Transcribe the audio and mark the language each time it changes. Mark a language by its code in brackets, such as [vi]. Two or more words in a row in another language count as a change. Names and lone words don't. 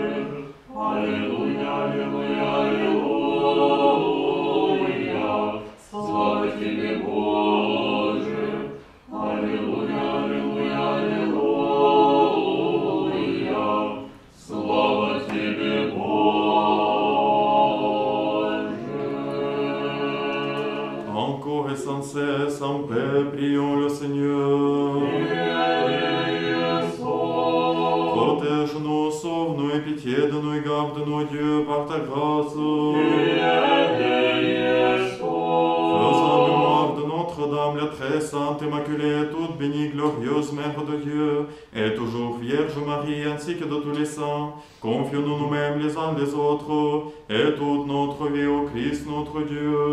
[ru] Аллилуйя, аллилуйя, аллилуйя. Слава тебе, Боже. Аллилуйя, аллилуйя, аллилуйя. Слава тебе, Боже. [fr] Encore et sans cesse, en paix, prions le Seigneur. Protège-nous, sauve-nous et pitié de nous et garde-nous, Dieu, par ta grâce. Faisons mémoire de Notre-Dame, la très sainte, immaculée, toute bénie, glorieuse Mère de Dieu, et toujours Vierge Marie, ainsi que de tous les saints, confions-nous nous-mêmes les uns les autres, et toute notre vie au Christ notre Dieu.